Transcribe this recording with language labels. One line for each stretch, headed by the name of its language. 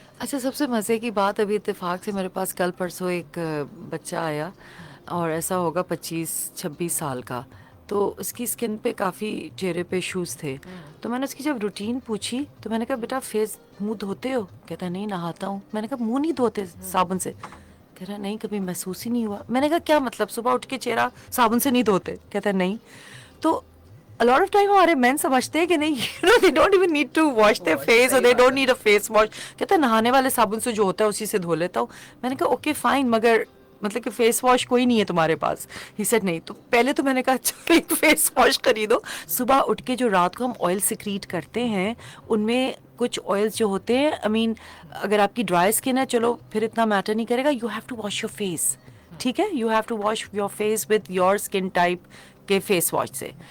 Urdu: اچھا, سب سے مزے کی بات, ابھی اتفاق سے میرے پاس کل پرسوں ایک بچہ آیا, اور ایسا ہوگا 25-26 سال کا, تو اس کی اسکن پہ کافی چہرے پہ ایشوز تھے. تو میں نے اس کی جب روٹین پوچھی تو میں نے کہا بیٹا فیس منہ دھوتے ہو؟ کہتا ہے نہیں نہاتا ہوں. میں نے کہا منہ نہیں دھوتے صابن سے؟ کہہ رہا نہیں کبھی محسوس ہی نہیں ہوا. میں نے کہا کیا مطلب صبح اٹھ کے چہرہ صابن سے نہیں دھوتے؟ کہتا ہے نہیں.
English: تو a lot of time
Urdu: ہمارے مین سمجھتے ہیں کہ نہیں,
English: they don't even need to wash their face or they don't need a face wash.
Urdu: کہتا ہے نہانے والے صابن سے جو ہوتا ہے اسی سے دھو لیتا ہوں. میں نے کہا اوکے فائن, مگر مطلب کہ فیس واش کوئی نہیں ہے تمہارے پاس؟
English: he said
Urdu: نہیں. تو پہلے تو میں نے کہا اچھا ایک فیس واش خریدو. صبح اٹھ کے جو رات کو ہم آئل سیکریٹ کرتے ہیں ان میں کچھ آئلس جو ہوتے ہیں, اگر آپ کی ڈرائی اسکن ہے چلو پھر اتنا میٹر نہیں کرے گا,
English: you have to wash your face,
Urdu: ٹھیک ہے,
English: you have to wash your face with your skin type
Urdu: کے فیس واش سے.